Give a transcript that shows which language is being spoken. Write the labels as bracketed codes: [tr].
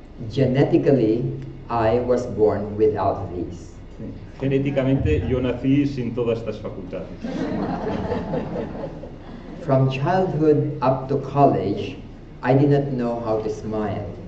[en] Genetically, I was born without these. [es] Genéticamente yo nací sin todas estas facultades. [en] From childhood up to college, I did not know how to smile.